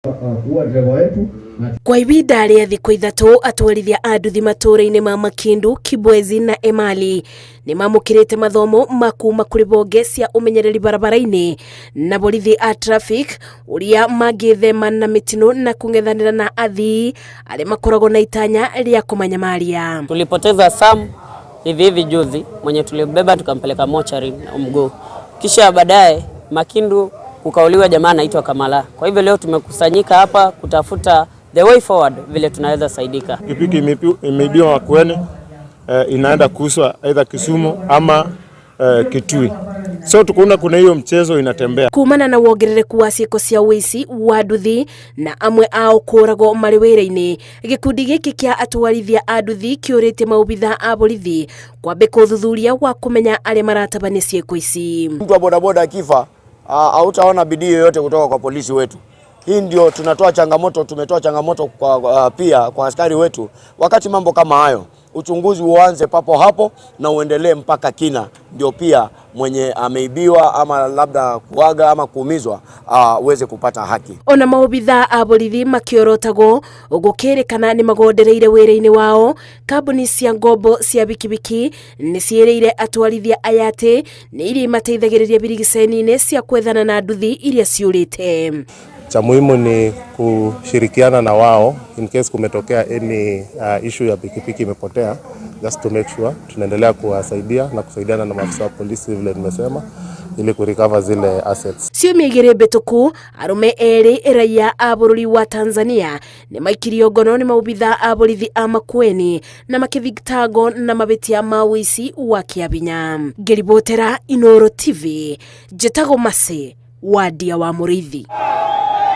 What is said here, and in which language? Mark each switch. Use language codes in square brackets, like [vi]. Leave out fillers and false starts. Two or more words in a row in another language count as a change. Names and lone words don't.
[ki] Kwa ivinda rĩa thikũ ithatũ atwarithia a nduthi matũũra-inĩ ma Makindu, Kibwezi na Emali nĩ mamũkĩrĩte mathomo ma kuma kũrĩ bonge cia ũmenyereri barabara-inĩ na borithi a traffic ũrĩa mangĩthema na mĩtino na kũng'ethanĩra na athii arĩa makoragwo na itanya rĩa kũmanyamaria. [sw] Tulipoteza Sam hivi juzi, mwenye tulibeba tukampeleka mochari na mguu. Kisha baadaye Makindu kukauliwa jamaa anaitwa Kamala. Kwa hivyo leo tumekusanyika hapa kutafuta [en] the way forward [sw] vile tunaweza saidika. Pikipiki imeibiwa Makueni, inaenda kuuzwa aidha Kisumu ama Kitui. So tukuona kuna hiyo mchezo inatembea. [ki] Kumana na wongerereku wa ciĩko cia ũici wa nduthi na amwe ao kũragwo marĩ wĩra-inĩ, gĩkundi gĩkĩ kĩa atwarithia a nduthi kĩũrĩte maobitha a borithi kwambe ũthuthuria wa kũmenya arĩa maratabania ciĩko ici. [sw] Mtu wa bodaboda akifa hautaona bidii yoyote kutoka kwa polisi wetu. Hii ndio tumetoa changamoto kwa pia kwa askari wetu. Wakati mambo kama hayo, uchunguzi uanze papo hapo na uendelee mpaka kina, ndio pia mwenye ameibiwa ama labda kuaga ama kuumizwa uweze kupata haki. [ki] Ona maobitha a borithi makiorotagwo gũkĩrĩkana nĩ magondereire wĩra-inĩ wao. Kambuni cia ngombo cia bikibiki nĩ ciĩrĩire atwarithia aya atĩ nĩ iria mateithagĩrĩria birigiceni-inĩ cia kwethana na nduthi iria ciũrĩte. [sw] Cha muhimu ni kushirikiana na wao [en] in case [sw] kumetokea [en] any issue [sw] ya pikipiki imepotea, [en] just to make sure [sw] tunaendelea kuwasaidia na kusaidiana na maafisa wa polisi vile nimesema, ili kurecover zile assets. [ki] Sio mĩigĩre mbĩtũku arũme erĩ raia a bũrũri wa Tanzania nĩ maikirio ngono nĩ maobitha a borithi a Makueni na makĩthitangwo na mabĩtia ma ũici wa kĩabinya. Ngĩribotera Inooro TV, njĩtagwo Mercy Wandia wa Mũrĩithi.